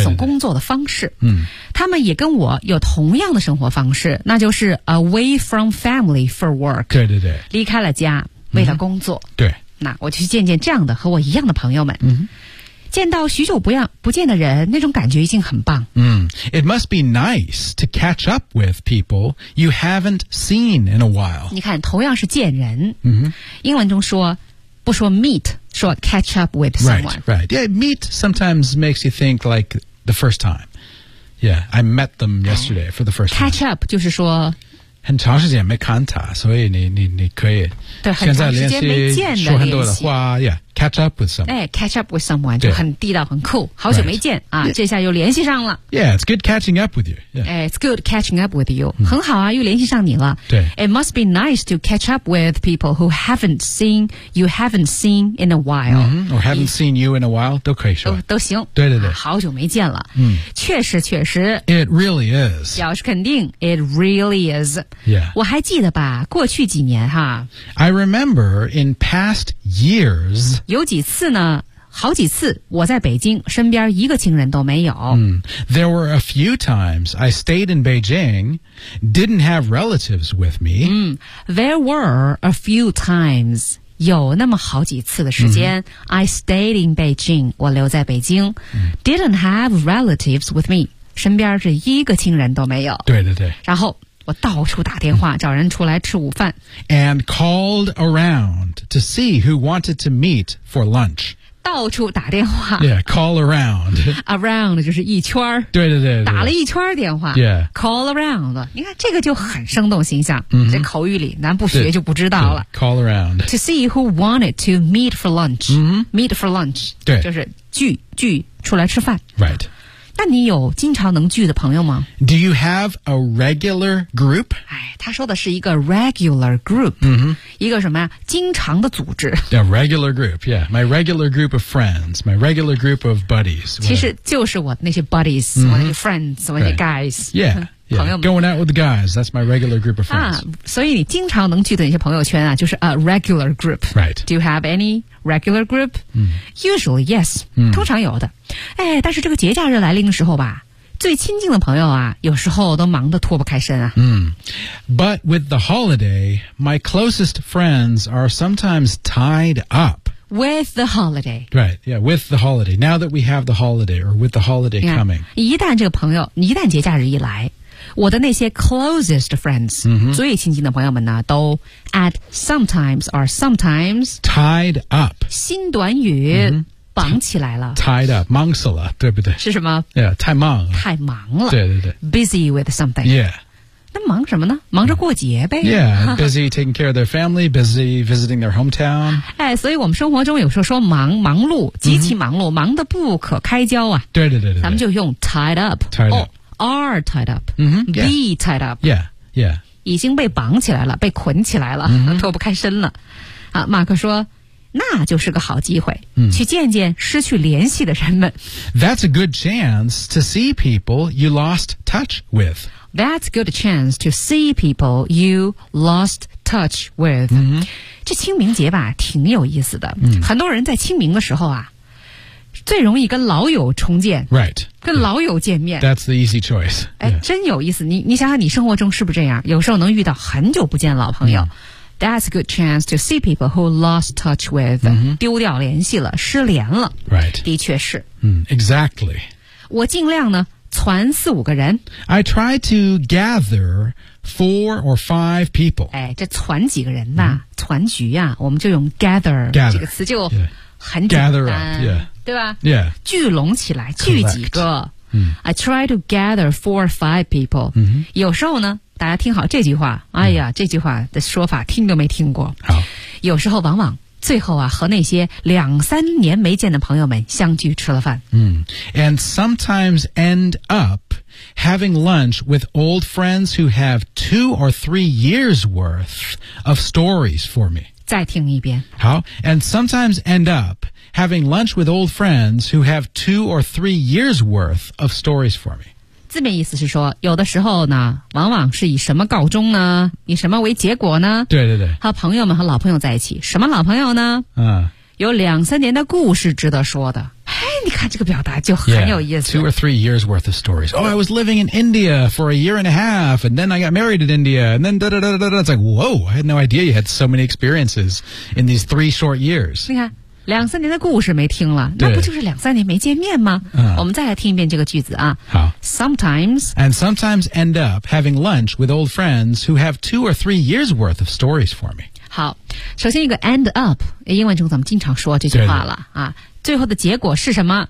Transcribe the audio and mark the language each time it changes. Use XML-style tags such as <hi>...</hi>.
<zh>一种工作的方式。嗯，他们也跟我有同样的生活方式，那就是</zh> <en>away from family for work.</en> <zh>对对对，离开了家为了工作。对，那我去见见这样的和我一样的朋友们。嗯。见到许久不见的人，那种感觉已经很棒。</zh> <en>It must be nice to catch up with people you haven't seen in a while.</en> <zh>你看，同样是见人。嗯哼。英文中说不说 meet, 说</zh> <en>catch up with someone. Right, right. Yeah, meet sometimes makes you think like the first time. Yeah, I met them yesterday for the first time.</en> <zh>Catch up 就是说很长时间没看他，所以你可以现在联系说很多的话</zh> <en>yeah, catch up with someone.</en> <zh>哎</zh> <en>catch up with someone</en> <zh>就很地道很酷好久没见、</zh> <en>right.</en> <zh>啊、这下又联系上了。</zh> <en>Yeah, it's good catching up with you. Yeah. It's good catching up with you.、嗯、</en> <zh>很好啊又联系上你了。对</zh> <en>It must be nice to catch up with people who haven't seen in a while.、 Mm-hmm. Or haven't seen you in a while,</en> <zh>都可以说。都行。对对对。啊、好久没见了。嗯、确实确实。</zh> <en>It really is.</en> <zh>表示肯定</zh> <en>it really is. Yeah.</en> <zh>我还记得吧过去几年哈</zh> <en>I remember in past years</en> <zh>有几次呢好几次我在北京身边一个亲人都没有、 mm.</zh> <en>There were a few times I stayed in Beijing didn't have relatives with me、 mm. There were a few times</en> <zh>有那么好几次的时间、</zh> <en>mm-hmm. I stayed in Beijing</en> <zh>我留在北京、</zh> <en>mm. Didn't have relatives with me</en> <zh>身边是一个亲人都没有对对对然后我到处打电话找人出来吃午饭</zh> <en>And called around to see who wanted to meet for lunch</en> <zh>到处打电话</zh> <en>Yeah, call around</en> <zh>Around 就是一圈对对 对, 对打了一圈电话</zh> <en>Yeah</en> <zh>Call around 你看这个就很生动形象、 mm-hmm. 这口语里咱不学就不知道了</zh> <en>Call around To see who wanted to meet for lunch、 mm-hmm. Meet for lunch</en> <zh>对就是聚出来吃饭</zh> <en>Right</en> <zh>那你有经常能聚的朋友吗</zh> <en>Do you have a regular group?</en> <zh>哎，他说的是一个 regular group、 mm-hmm. 一个什么呀经常的组织</zh> <en>A regular group, yeah My regular group of friends My regular group of buddies</en> <zh>其实就是我那些 buddies、 mm-hmm. 我那些 friends 我那些 guys、</zh> <en>right. Yeah Yeah, going out with the guys, that's my regular group of friends.</en> <zh>啊，所以你经常能聚的那些朋友圈啊，就是 a regular group.</zh> <en>Right. Do you have any regular group?、 Mm. Usually, yes.、 Mm.</en> <zh>通常有的。哎，但是这个节假日来临的时候吧，最亲近的朋友啊，有时候都忙得脱不开身啊。嗯、mm.</zh> <en>But with the holiday, my closest friends are sometimes tied up. With the holiday. Right, yeah, with the holiday. Now that we have the holiday, or with the holiday yeah, coming.</en> <zh>一旦这个朋友，一旦节假日一来，我的那些</zh> <en>closest friends,、 mm-hmm.</en> <zh>最亲近的朋友们呢，都</zh> <en>at sometimes or sometimes tied up.</en> <zh>新短语、mm-hmm. 绑起来了。 Tied up, 忙死了，对不对？是什么 Yeah, 太忙了。太忙了。对对对。</zh> <en>Busy with something. Yeah.</en> <zh>那忙什么呢忙着过节呗。</zh> <en>Yeah, busy taking care of their family, busy visiting their hometown.</en> <zh>哎所以我们生活中有时候说忙忙碌极其忙碌、mm-hmm. 忙得不可开交啊。对对对对。咱们就用 tied up.</zh> <en>Tied up.、 Oh, are tied up.、 Mm-hmm, yeah. Be tied up. Yeah, yeah.</en> <zh>已经被绑起来了被捆起来了、 mm-hmm. 脱不开身了。啊马克说那就是个好机会、 mm. 去见见失去联系的人们。</zh> <en>That's a good chance to see people you lost touch with. That's a good chance to see people you lost touch with.、 Mm-hmm.</en> <zh>这清明节吧挺有意思的、 mm-hmm. 很多人在清明的时候啊最容易跟老友重见</zh> <en>Right.</en> <zh>跟老友见面。</zh> <en>That's the easy choice.、</en> <zh>Yeah. 哎真有意思你想想你生活中是不是这样有时候能遇到很久不见老朋友。 Mm-hmm.</zh> <en>That's a good chance to see people who lost touch with.、 Mm-hmm.</en> <zh>丢掉联系了失联了。</zh> <en>Right.</en> <zh>的确是。</zh> <en>Mm-hmm. Exactly.</en> <zh>我尽量呢传四五个人</zh> <en>I try to gather four or five people</en> <zh>哎，这传几个人吧、mm-hmm. 传局啊我们就用 gather 这个词就很简单</zh> <en>gather up,、yeah.</en> <zh>对吧、</zh> <en>yeah.</en> <zh>聚拢起来聚几个、</zh> <en>Collect. I try to gather four or five people、 mm-hmm.</en> <zh>有时候呢大家听好这句话哎呀、mm-hmm. 这句话的说法听都没听过好有时候往往最后啊和那些两三年没见的朋友们相聚吃了饭。嗯、mm.</zh> <en>And sometimes end up having lunch with old friends who have two or three years worth of stories for me.</en> <zh>再听一遍。</zh> <en>好 And sometimes end up having lunch with old friends who have two or three years worth of stories for me.</en> <zh>字面意思是说有的时候呢往往是以什么告终呢以什么为结果呢对对对和朋友们和老朋友在一起什么老朋友呢、有两三年的故事值得说的哎，你看这个表达就很有意思</zh> <en>yeah, two or three years worth of stories oh I was living in India for a year and a half and then I got married in India and then da da da da da it's like whoa I had no idea you had so many experiences in these three short years</en> <zh>你看两三年的故事没听了那不就是两三年没见面吗、我们再来听一遍这个句子啊好</zh> <en>Sometimes And sometimes end up having lunch with old friends who have two or three years worth of stories for me</en> <zh>好，首先一个 end up， 英文中咱们经常说这句话了啊，最后的结果是什么？</zh>